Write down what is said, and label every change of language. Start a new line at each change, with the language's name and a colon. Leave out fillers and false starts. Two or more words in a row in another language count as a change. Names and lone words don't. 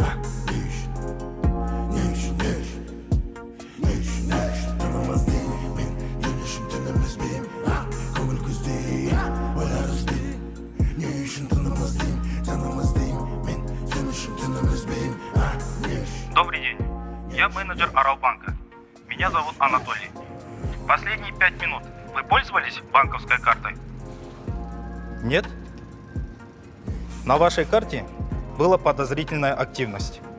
Kazakh: Не үшін тыным іздеймін, мен ел үшін тыным үзбеймін, көңіл күздеймін, ойлар үзбеймін. Не үшін тыным іздеймін, мен түн үшін тыным үзбеймін.
Russian: Добрый день, я менеджер Аралбанка. Меня зовут Анатолий. Последние 5 минут вы пользовались банковской картой? Нет? На вашей карте была подозрительная активность.